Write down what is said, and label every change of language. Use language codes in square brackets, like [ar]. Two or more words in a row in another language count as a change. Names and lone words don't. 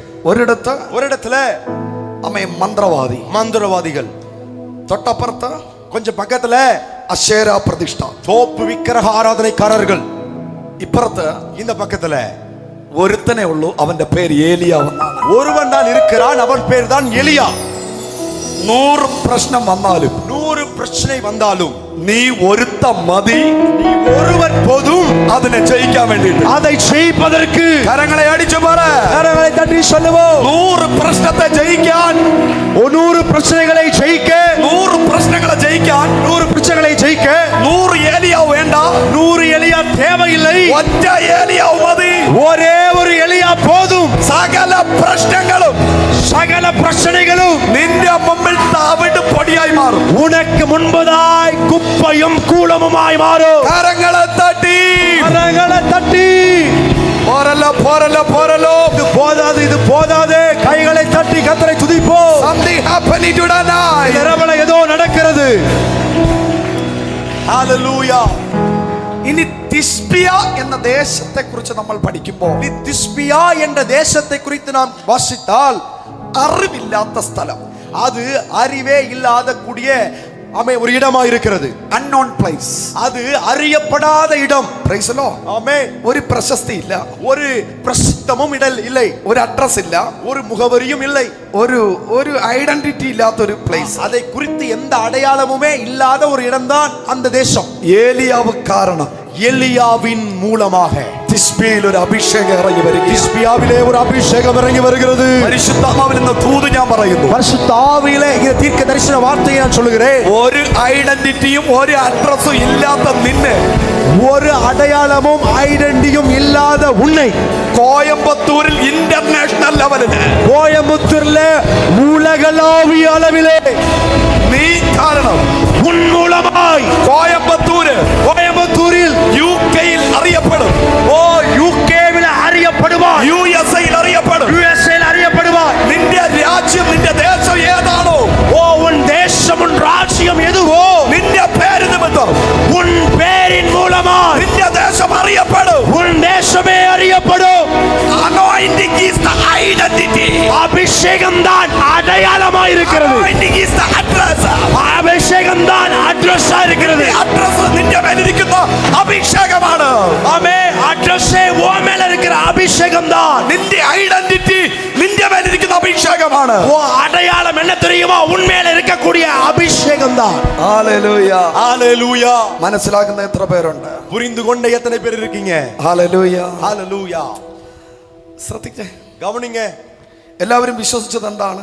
[ml] ഒരിടത്ത് [ta] ஒரு இடத்துல [ml] മന്ത്രവാദി, [ta] மந்திரவாதிகள், [ml] തൊട്ടപ്പുറത്ത് [ta] கொஞ்சம் பக்கத்துல [ml] അശേര പ്രതിഷ്ഠ, [ta] தோப்பு விக்கிரக ஆராதனைக்காரர்கள், [ml] ഇപ്പുറത്ത് [ta] இந்த பக்கத்துல [ml] ഒരുത്തനേ ഉള്ളൂ, അവന്റെ പേര് ഏലിയാവെന്നാണ്. [ta] ஒருவன் தான் இருக்கிறான், அவன் பேர் தான் எலியா. [ml] 100 പ്രശ്നം വന്നാലും [ta] 100 பிரச்சனை வந்தாலும் [ml] നീ ഒരുത്ത മതി, [ta] நீ ஒருவர் போதும் [ml] അതിനെ ജയിക്കാൻ വേണ്ടിയിട്ട്. [ta] அதை ஜெயிப்பதற்கு [ml] കരങ്ങളെ അടിച്ചു പറ. [ta] கரங்களை தட்டி சொல்லுவோம். [ml] 100 പ്രശ്നത്തെ ജയിക്കാൻ, [ta] 100 பிரச்சனைகளை ஜெயிக்க, [ml] 100 പ്രശ്നങ്ങളെ ജയിക്കാൻ [ta] 100 பிரச்சனைகளை ஜெயிக்க [ml] 100 ഏലിയാവ് വേണ്ട, [ta] 100 எலியா தேவையில்லை. [ml] ഒറ്റ ഏലിയാവ് മതി. [ta] ஒரே ஒரு எலியா போதும். [ml] സകല പ്രശ്നങ്ങളും [ta] சகல பிரச்சனைகளும் [ml] നിന്റെ മുമ്പിൽ തവിട് പൊടിയായി മാറും. [ta] உனக்கு முன்பதாய் குப்பையும் கூலமுமாய் மாறும். [ml] കരങ്ങളെ തട്ടി. [ta] கரங்களை தட்டி [ml] പോരല്ലോ പോരല്ലോ പോരല്ലോ. [ta] இது போதாது, இது போதாது. கைகளை தட்டி கர்த்தரை துதிப்போம். [en] Something happening tonight. [ta] இரவுல ஏதோ நடக்கிறது. ஹalleluya. [ml] ഇനി തിസ്ബിയ എന്ന ദേശത്തെ കുറിച്ച് നമ്മൾ പഠിക്കുമ്പോൾ, [ta] திஸ்பியா என்ற தேசத்தை குறித்து நாம் வாசித்தால் [ml] അറിവില്ലാത്ത സ്ഥലം, [ta] அது அறிவே இல்லாத கூடிய ஆமே, ஒரு இடமா இருக்கிறது. [en] unknown place. [ta] அது அறியப்படாத இடம். [en] Praise the Lord. [ta] ஆமே, [ml] ഒരു പ്രശസ്തി ഇല്ല, [ta] ஒரு பிரசித்தமும் இடல் இல்லை, [ml] ഒരു അഡ്രസ് ഇല്ല, [ta] ஒரு முகவரியும் இல்லை, [ml] ഒരു ഐഡന്റിറ്റി ഇല്ലാത്ത ഒരു പ്ലേസ്. [ta] அதை குறித்து எந்த அடையாளமுமே இல்லாத ஒரு இடம்தான் அந்த தேசம். [ml] ഏലിയാവ് കാരണം [ta] எலியாவின் மூலமாக [ml] തിസ്ബിയിൽ ഒരു അഭിഷേകം ഇറങ്ങി വരികയാണ്. [ta] திஸ்பியாவிலே ஒரு அபிஷேகம் இறங்கி வருகிறது. [ml] പരിശുദ്ധാത്മാവിൽ നിന്ന് ദൂത് ഞാൻ പറയുന്നു. [ta] பரிசுத்த ஆவியிலே இந்த தீர்க்க தரிசன வார்த்தையை நான் சொல்லுகிறேன். [ml] ഒരു ഐഡന്റിറ്റിയും ഒരു അഡ്രസ്സും ഇല്ലാത്ത നിന്നെ, [ta] ஒரு அடையாளமும் ஐடென்டியும் இல்லாத உன்னை [ml] കോയമ്പത്തൂരിൽ [en] international level [ta] கோயம்புத்தூர்ல உலகளாவிய அளவிலே [ml] നീ കാരണം [ta] உன் மூலமாய் கோயம்புத்தூரில் [ml] യുകെയിൽ അറിയപ്പെടും, [ta] யுகேவில் அறியப்படுவாய், [ml] യുഎസ്എയിൽ അറിയപ്പെടും. [ta] யுஎஸ்ஏ அறியப்படுவாய். [ml] നിന്റെ രാജ്യം, നിന്റെ ദേശം ഏതാണോ, [ta] உன் தேசம் உன் ராஜ்யம் எதுவோ [ml] നിന്റെ പേര് നിമിത്തം [ta] உன் பேரின் மூலமாய் [ml] നിന്റെ ദേശം അറിയപ്പെടും. [ta] உன் தேசமே அறியப்படும். [en] Anointing is the identity. [ta] அபிஷேகம் தான் அடையாளமாய் இருக்கிறது. [en] Anointing is the address. [ta] அபிஷேகம் தான் அட்ரஸா இருக்கிறது. [ml] അഡ്രസ് നിന്റെ മേലിരിക്കുന്ന അഭിഷേകമാണ്. [ta] ஆமே, அட்ரஸே ஓ மேல இருக்கிற அபிஷேகம் தான். [ml] നിന്റെ ഐഡന്റിറ്റി നിന്റെ മേലിരിക്കുന്ന അഭിഷേകമാണ്. [ta] ஓ அடையாளம் என்ன தெரியுமா? உன் மேல இருக்கக்கூடிய அபிஷேகம் தான். [ml] ഹല്ലേലൂയ. [ta] ஹalleluya. [ml] മനസ്സിലാക്കുന്ന എത്ര പേരുണ്ട്? [ta] புரிந்து கொண்ட எத்தனை பேர் இருக்கீங்க? [ml] ഹല്ലേലൂയ. [ta] ஹalleluya. [ml] ശ്രദ്ധിച്ചേ, [ta] கவனிங்க. [ml] എല്ലാവരും വിശ്വസിച്ചത് എന്താണ്?